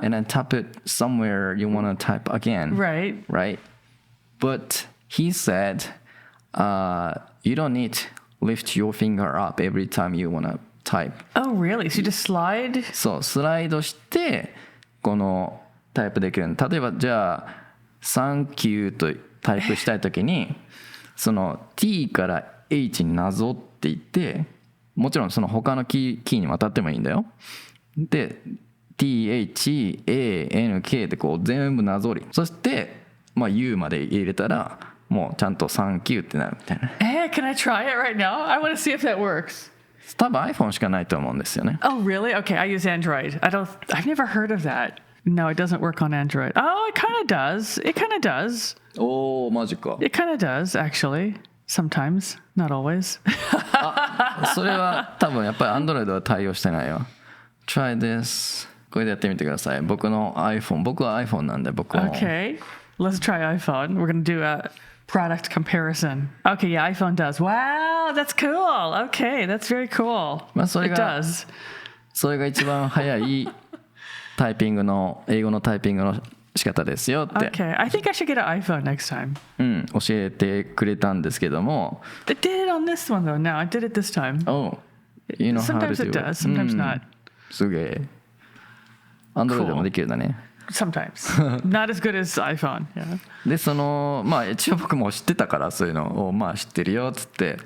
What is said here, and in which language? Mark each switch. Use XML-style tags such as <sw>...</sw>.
<en>And then tap it somewhere you want to type again. Right. Right. But he said, you don't need to lift your finger up every time you want to type. Oh, really? So you just slide?</en> <ja>そう、スライドしてこのタイプできる。例えばじゃあ</ja> <en>Thank you</en> <ja>とタイプしたいときにその T から H になぞっていってもちろんその他のキーにも当たってもいいんだよ。で THANK でこう全部なぞりそしてU まで入れたらもうちゃんと</ja> <en>Thank you</en> <ja>ってなるみたいな。</ja> <en>Can I try it right now? I want to see if that works.</en> <ja>多分 iPhone しかないと思うんですよね。</ja> <en>Oh, really? Okay, I use Android. I've never heard of that. No, it doesn't work on Android. Oh, it kind of does. It kind of does.</en> <ja>おー、マジか。</ja> <en>It kind of does, actually. Sometimes, not always.</en> <ja>それは多分やっぱり Android は対応してないよ。</ja> <en>Try this.</en> <ja>これでやってみてください。僕は iPhone なんで僕も。</ja> <en>Okay, let's try iPhone. We're going to do a product comparison. Okay, yeah, iPhone does. Wow, that's cool. Okay, that's very cool. It does.</en> <ja>それが一番早い英語のタイピングの仕方ですよって。</ja> <en>Okay, I think I should get an iPhone next time.</en> <ja>教えてくれたんですけども。</ja> <en>It did it on this one though. Now I did it this time. Oh, you know how to do it. Sometimes it does, sometimes not.</en> <ja>すげえ。 Android でもできるんだね。</ja> <en>Sometimes. Not as good as iPhone. Yeah.</en> <ja>で一応僕も知ってたからそういうのを知ってるよっつって。</ja>